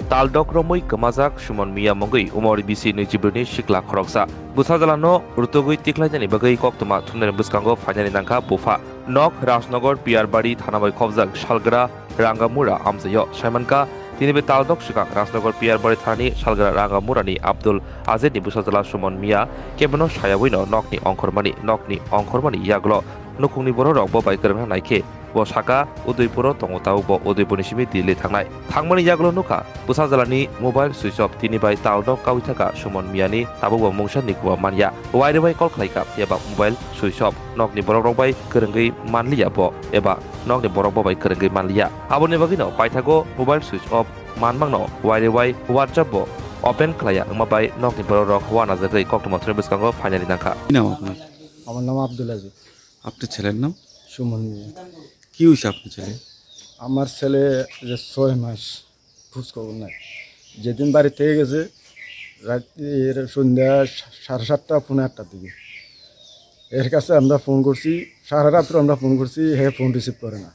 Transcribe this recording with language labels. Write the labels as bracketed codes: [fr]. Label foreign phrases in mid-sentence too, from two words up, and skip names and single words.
[trp] তালডক রমই কমাজাক সুমন মিয়া মঙ্গই উমরি বিসি নৈজিব্রনি শিকলা খরকসা বুসাজালানো রুতগুই তিখলাইজানি বাগৈ কক্তমা থুনের বুসকাঙ্গো ফাইনালি নাংখা বুফা নক রাজনগর পিয়ারবাড়ি থানাবাই খবজাক শালগ্রা রাঙ্গামুরা আমজায় সাইমানকা তিনি বে তালডক শিকাং রাজনগর পিয়ারবাড়ি থানানি শালগ্রা রাঙ্গামুরানি আব্দুল আজিদনি বুসাজালা সুমন মিয়া কেবনো সায়াবইনো নকনি অংখরমানি ইয়াগল নুকুংনি বড় রক বাই করং নাইखे bo saka udaipuro tongo tau bo udaipurni simi dili thangnai thangmani yaglo nuka busajalani [en] mobile switch off [trp] tini bai talno kawi thaka sumon miani tabo bo mungsan nikwa manya waire bai call khlaika eba [en] mobile switch off [trp] nokni borok rok bai kerengai manliya bo eba nokni borok bo bai kerengai manliya aboni bagino paithago [en] mobile switch off [trp] manmangno waire bai whatsapp bo open khlaya ma bai nokni borok rok wana jagai koktoma thre biskango finally nakha [bn] আমার নাম আব্দুল আজিজ। আপনার ছেলের নাম? সুমন মিয়া। কি হয়েছে আপনার ছেলে? আমার ছেলে যে 6 মাস খোঁজখবর নাই। যেদিন বাড়ি থেকে গেছে রাতের সন্ধ্যা 7:30 পৌনে 8টার দিকে এর কাছে আমরা ফোন করছি, সারা রাত্র আমরা ফোন করছি, হে ফোন রিসিভ করে না।